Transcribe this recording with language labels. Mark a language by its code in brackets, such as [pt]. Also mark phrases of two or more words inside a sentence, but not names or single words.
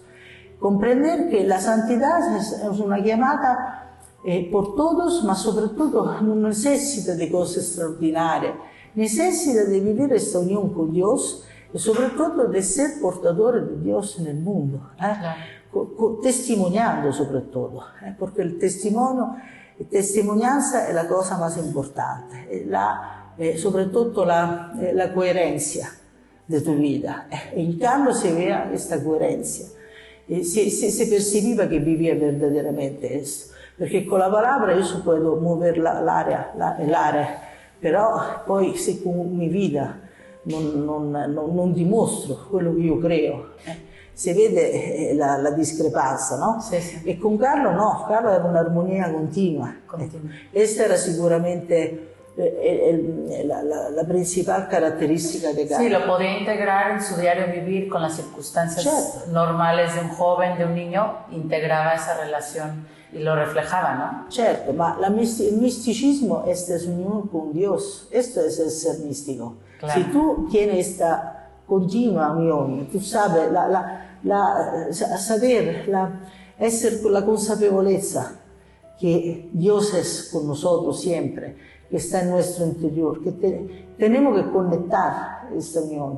[es] Comprender que la santidad es una llamada por todos, ma sobre todo no necesita de cosas extraordinarias, necesita de vivir esta unión con Dios y sobre todo de ser portadores de Dios en el mundo, testimoniando sobre todo, porque el testimonio, la testimonianza es la cosa más importante, sobre todo la coherencia de tu vida. En Carlos se veía esta coherencia, se percibía que vivía verdaderamente esto, porque con la palabra yo puedo mover el área, pero [it] poi se con mi vida non dimostro quello che io creo, si vede la discrepanza, [es] no? [it] Sì, sì. E con Carlo no, Carlo era un'armonia continua. Questa era sicuramente la [es] principal característica de [it] Carlo. [es] Sí, lo podía integrar en su diario vivir con las circunstancias normales de un joven, de un niño, integraba esa relación y lo reflejaba, ¿no? [it] Certo, ma il misticismo [es] es unión con Dios, esto es el ser místico. Claro. Si tú tienes esta continua unión. Tú sabes, ser con la consapevolezza que Dios es con nosotros siempre, que está en nuestro interior, que tenemos que conectar esta unión.